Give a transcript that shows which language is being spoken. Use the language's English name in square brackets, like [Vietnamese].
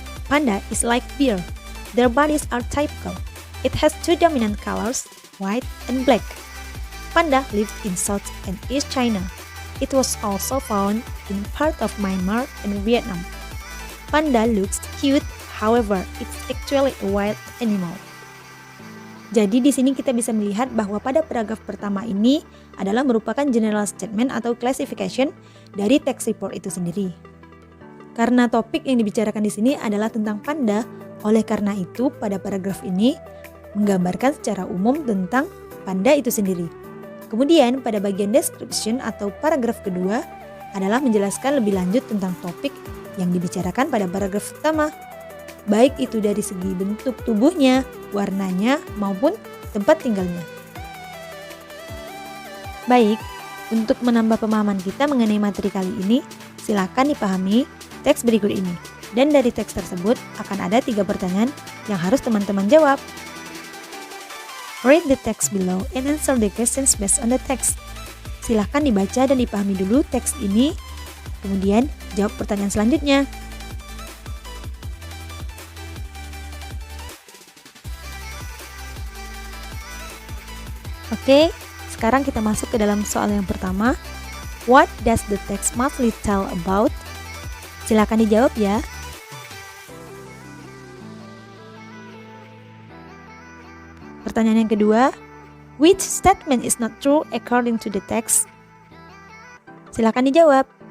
[English] Panda is like bear. Their bodies are typical. It has two dominant colors, white and black. Panda lived in South and East China. It was also found in part of Myanmar and Vietnam. Panda looks cute. However, it's actually a wild animal. [Indonesian] Jadi di sini kita bisa melihat bahwa pada paragraf pertama ini adalah merupakan general statement atau classification dari text report itu sendiri. Karena topik yang dibicarakan di sini adalah tentang panda, oleh karena itu pada paragraf ini menggambarkan secara umum tentang panda itu sendiri. Kemudian pada bagian description atau paragraf kedua adalah menjelaskan lebih lanjut tentang topik yang dibicarakan pada paragraf pertama, baik itu dari segi bentuk tubuhnya, warnanya, maupun tempat tinggalnya. Baik, untuk menambah pemahaman kita mengenai materi kali ini, silakan dipahami teks berikut ini. Dan dari teks tersebut akan ada 3 pertanyaan yang harus teman-teman jawab. [English] Read the text below and answer the questions based on the text. [Indonesian] Silakan dibaca dan dipahami dulu teks ini, kemudian jawab pertanyaan selanjutnya. Oke, sekarang kita masuk ke dalam soal yang pertama. [English] What does the text mostly tell about? [Indonesian] Silakan dijawab ya. Pertanyaan yang kedua, [English] which statement is not true according to the text? [Indonesian] Silakan dijawab.